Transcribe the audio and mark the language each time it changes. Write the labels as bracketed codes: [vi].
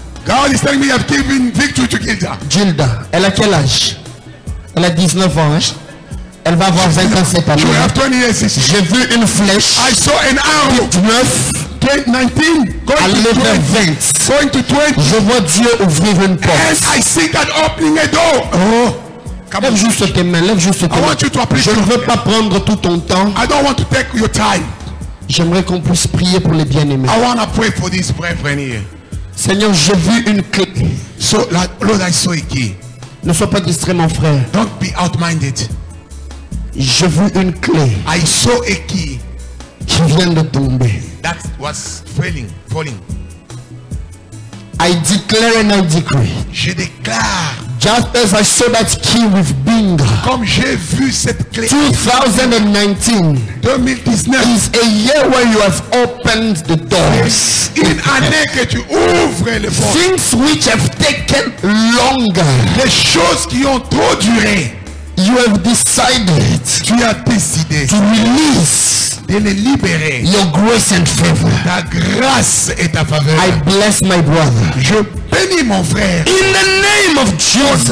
[en] God is telling me I've given victory to Gilda. [fr] Gilda, elle a quel âge? Elle a 19 ans. Hein? Elle va avoir 20 ans cette année. [en] She will have 20 years. [fr] J'ai vu une flèche. [en] I saw an arrow. [fr] 19. [en] 19. [fr] Aller vers 20. [en] Going to 20. [fr] Je vois Dieu ouvrir une porte. [en] And I see God opening a door. Oh. [fr] Lève juste tes mains, lève juste tes mains. Je ne veux pas prendre tout ton temps. [en] I don't want to take your time. [fr] J'aimerais qu'on puisse prier pour les bien-aimés. [en] I want to pray for this brethren here. [fr] Seigneur, j'ai vu une clé. [en] So, Lord, I saw a key. [fr] Ne sois pas distrait, mon frère. [en] Don't be outminded. [fr] J'ai vu une clé. [en] I saw a key [fr] qui vient de tomber. [en] that was falling. I declare and I decree. [fr] Je déclare. [en] Just as I saw that key with Binga. [fr] Comme j'ai vu cette clé. [en] 2019 is a year where you have opened the doors. [fr] Une année que tu ouvres les portes. [en] Things which have taken longer. [fr] Les choses qui ont trop duré. [en] You have decided. [fr] Tu as décidé. [en] To release. [fr] De les libérer. [en] Your grace and favor. [fr] Ta grâce et ta faveur. [en] I bless my brother. [fr] Je bénis mon frère. [en] In the name of Jesus.